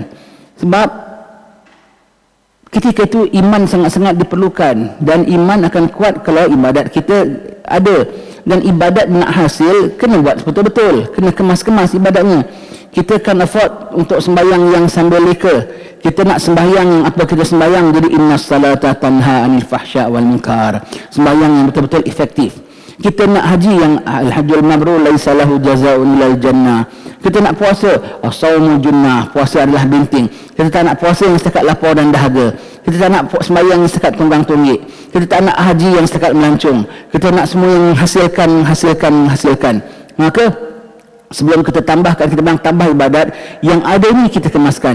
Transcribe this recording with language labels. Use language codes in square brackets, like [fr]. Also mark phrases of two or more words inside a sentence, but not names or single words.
[ms] Sebab ketika itu iman sangat-sangat diperlukan, dan iman akan kuat kalau ibadat kita ada. Dan ibadat nak hasil kena buat betul-betul, kena kemas-kemas ibadatnya. Kita kan afford untuk sembahyang yang sambil leka. Kita nak sembahyang yang apa kita sembahyang jadi [ar] إن الصلاة تنهى عن الفحشاء والمنكر, [ms] sembahyang yang betul-betul efektif. Kita nak haji yang [ar] الحج المبرور ليس له جزاء إلا الجنة. [ms] Kita nak puasa, [ar] الصوم جنة, [ms] puasa adalah binting. Kita tak nak puasa yang setakat lapar dan dahaga. Kita tak nak sembahyang yang setakat tunggang tunggik. Kita tak nak haji yang setakat melancong. Kita nak semua yang menghasilkan. Maka sebelum kita tambahkan, kita bilang tambah ibadat yang ada ini kita kemaskan.